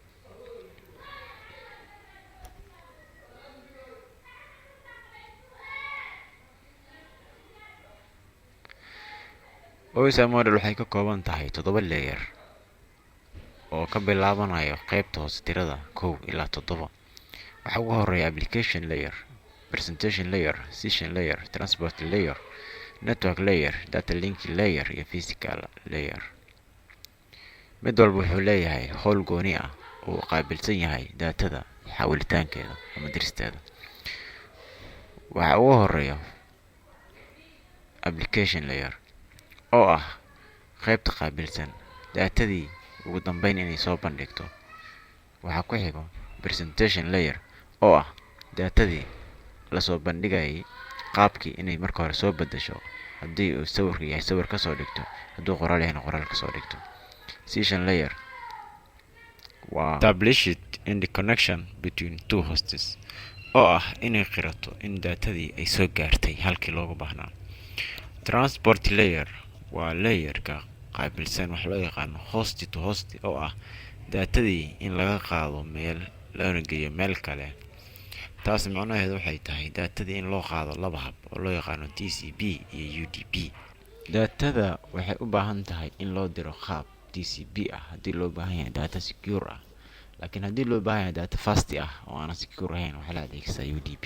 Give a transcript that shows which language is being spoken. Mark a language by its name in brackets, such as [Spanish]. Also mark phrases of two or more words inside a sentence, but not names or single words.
[Somali] OSI model waxay ka kooban tahay 7 layer oo ka bilaabanayo qaybta hoose tirada 1 ilaa 7. Waxaa ugu horeeya [English] application layer, presentation layer, session layer, transport layer, network layer, data link layer [Somali] iyo [English] physical layer. [Somali] Mid walba wuxuu leeyahay howl gooni ah oo u qaabilsan yahay daatada xawilitaankeeda ama diristeeda. Waxaa ugu horeeya [English] application layer [Somali] oo ah qaybta qaabilsan daatadii ugu dambeyn inay soo bandhigto. Waxaa ku xigo [English] presentation layer [Somali] oo ah daatadii la soo bandhigayay qaabkii inay marka hore soo bedesho, haddii uu sawirka yahay sawir ka soo dhigto, hadduu qoraal yahayna qoraal ka soo dhigto. [English] Session layer waa established in the connection between two hosts, [Somali] oo ah inay qirato in daatadii ay soo gaartay halkii loogu baahnaa. [English] Transport layer [Somali] waa layerka qaabilsan wax loo yaqaano [English] host to host, [Somali] oo ah daatadii in laga qaado meel loona geeyo meel kale. Taas macnaheedu waxay tahay daatadii in loo qaado laba hab oo loo yaqaano TCP iyo UDP. Daatada waxay u baahan tahay in loo diro qaab TCP ah haddii loo baahan yahay [English] data secure [Somali] ah, laakiin haddii loo baahan yahay [English] data fast [Somali] ah oo aan secure ahayn waxaa la adeegsadaa UDP.